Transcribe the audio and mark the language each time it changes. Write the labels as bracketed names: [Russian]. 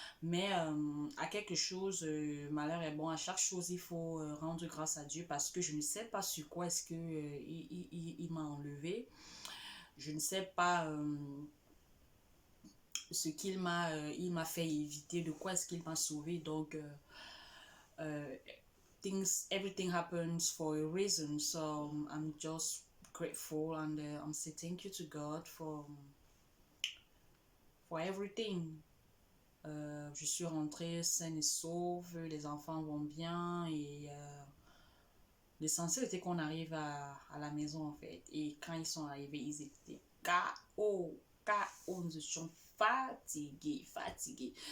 [French] Mais à quelque chose, malheur est bon. À chaque chose, il faut rendre grâce à Dieu, parce que je ne sais pas sur quoi est-ce que il m'a enlevé. Je ne sais pas ce il m'a fait éviter, de quoi est-ce qu'il m'a sauvé. Donc, euh, [English] everything happens for a reason. So I'm just grateful, and I'm saying thank you to God for everything. [French] Je suis rentrée saine et sauve, les enfants vont bien, et l'essentiel était qu'on arrive à la maison en fait. Et quand ils sont arrivés, ils étaient KO, KO, nous étions fatigués.